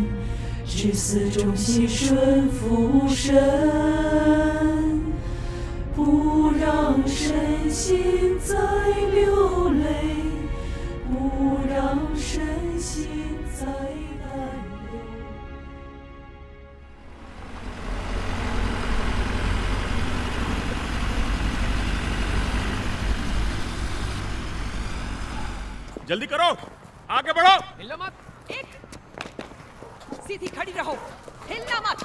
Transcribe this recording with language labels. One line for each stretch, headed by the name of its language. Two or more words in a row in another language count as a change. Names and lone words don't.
Chinese: 至死忠心顺服神，不让身心再流泪，不让身心再担忧。
Hindi: जल्दी करो, आगे बढ़ो। हिलना मत। सीधी खड़ी रहो, हिलना मत।